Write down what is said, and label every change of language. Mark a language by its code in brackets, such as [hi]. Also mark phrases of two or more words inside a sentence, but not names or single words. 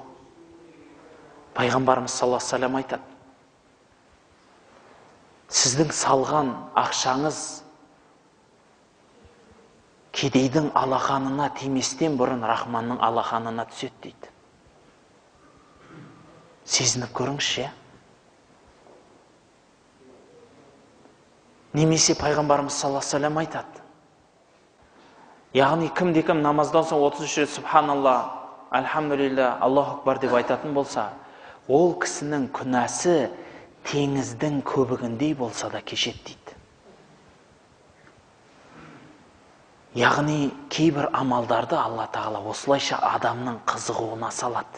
[kk] Пайғамбарымыз [ar] صلى الله عليه وسلم [kk] айтады: сіздің салған ақшаңыз кедейдің алақанына тиместен бұрын Рахманның алақанына түседі дейді. Сезініп көріңізші. Немесе пайғамбарымыз [ar] صلى الله عليه وسلم [kk] айтады. Яғни кім намаздан соң 33 рет [ar] سبحان الله الحمد لله الله أكبر [kk] деп айтатын болса, ол кісінің күнәсі теңіздің көбігіндей болса да кешеді дейді. Яғни кейбір амалдарды Алла тағала осылайша адамның қызығуына салады.